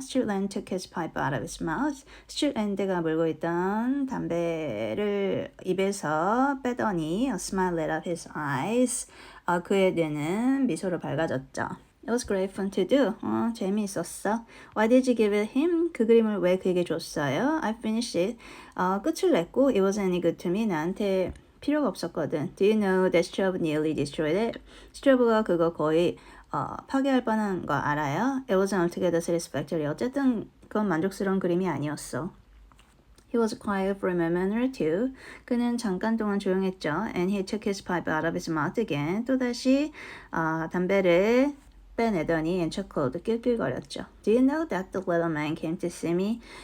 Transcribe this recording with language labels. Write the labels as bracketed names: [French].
[English] Strickland took his pipe out of his mouth. [Korean] 스트릭랜드가 물고 있던 담배를 입에서 빼더니 [English] a smile lit up his eyes. [Korean] 그의 눈은 미소로 밝아졌죠. [English] It was great fun to do. [Korean] 재미있었어. [English] Why did you give it him? [Korean] 그 그림을 왜 그에게 줬어요? [English] I finished it. [Korean] 끝을 냈고 [English] it wasn't any good to me. [Korean] 나한테 필요가 없었거든. [English] Do you know that Strobe nearly destroyed it? [Korean] 스트로브가 그거 거의 파괴할 뻔한 거 알아요? [English] It wasn't altogether satisfactory. [Korean] 어쨌든 그건 만족스러운 그림이 아니었어. [English] He was quiet for a moment or two. [Korean] 그는 잠깐 동안 조용했죠. [English] And he took his pipe out of his mouth again. [Korean] 또다시 담배를 빼내더니 [English] and chuckled. [Korean] 낄낄거렸죠. [English] Do you know that the little man came to see me?